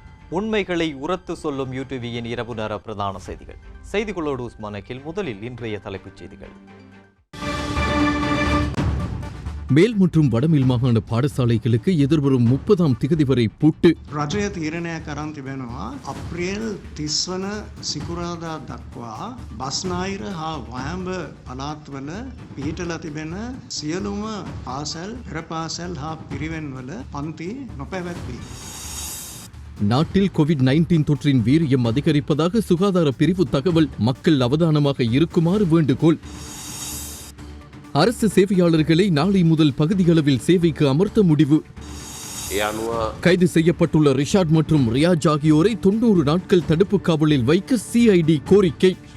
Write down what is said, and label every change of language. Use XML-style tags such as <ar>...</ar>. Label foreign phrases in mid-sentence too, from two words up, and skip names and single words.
<ta>உண்மைகளை உரத்து சொல்லும் யூடிவியின் இரவு நேர பிரதான செய்திகள். செய்திகளோடு உஸ்மானக்கில். முதலில் இன்றைய தலைப்புச் செய்திகள். மேல் மற்றும் வடமேல் மாகாண பாடசாலைகளுக்கு எதிர்வரும் 30ஆம் திகதி வரை பூட்டு.</ta> <si>රජය තීරණය කරන් තිබෙනවා අප්‍රේල් 30 වන සිකුරාදා දක්වා බස්නාහිර හා වයඹ පළාත්වල පිහිටලා තිබෙන සියලුම පාසල්, පෙර පාසල් හා පිරිවෙන්වල පන්ති නොපැවැත්වී.</si> <ta>நாட்டில் கோவிட்-19 தொற்றின் வீரியம் அதிகரிப்பதாக சுகாதார பிரிவு தகவல். மக்கள் அவதானமாக இருக்குமாறு வேண்டுகோள். அரசு சேவையாளர்களை நாளை முதல் பகுதியளவில் சேவைக்கு அமர்த்த முடிவு. கைது செய்யப்பட்டுள்ள ரிஷாட் மற்றும் ரியாஜ் ஆகியோரை 90 நாட்கள் தடுப்பு காவலில் வைக்க சிஐடி கோரிக்கை.</ta>